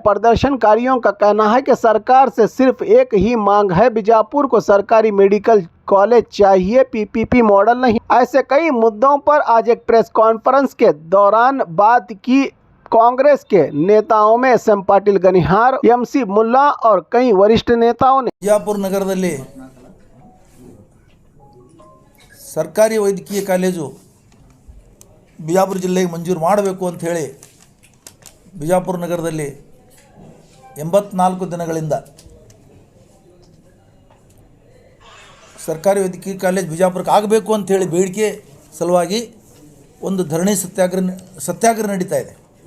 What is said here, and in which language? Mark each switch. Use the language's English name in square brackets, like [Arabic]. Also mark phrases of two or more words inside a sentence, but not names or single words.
[Hindi] प्रदर्शनकारियों का कहना है कि सरकार से सिर्फ एक ही मांग है, बीजापुर को सरकारी [English] medical college [Hindi] चाहिए, [English] PPP model [Hindi] नहीं। ऐसे कई मुद्दों पर आज एक [English] press conference [Hindi] के दौरान बात की कांग्रेस के नेताओं में एसएम पाटिल गनिहार, एमसी मुल्ला और कई वरिष्ठ नेताओं ने। [Kannada] ಬಿಜಾಪುರ ನಗರದಲ್ಲಿ ಸರ್ಕಾರಿ ವೈದ್ಯಕೀಯ ಕಾಲೇಜು ಬಿಜಾಪುರ ಜಿಲ್ಲೆಗೆ ಮಂಜೂರು ಮಾಡಬೇಕು ಅಂತ ಹೇಳಿ ಬಿಜಾಪುರ ನಗರದಲ್ಲಿ 84 ದಿನಗಳಿಂದ ಸರ್ಕಾರಿ ವೈದ್ಯಕೀಯ ಕಾಲೇಜ್ ಬಿಜಾಪುರಕ್ಕೆ ಆಗಬೇಕು ಅಂಥೇಳಿ ಬೇಡಿಕೆ ಸಲುವಾಗಿ ಒಂದು ಧರಣಿ ಸತ್ಯಾಗ್ರಹ ನಡೀತಾ ಇದೆ.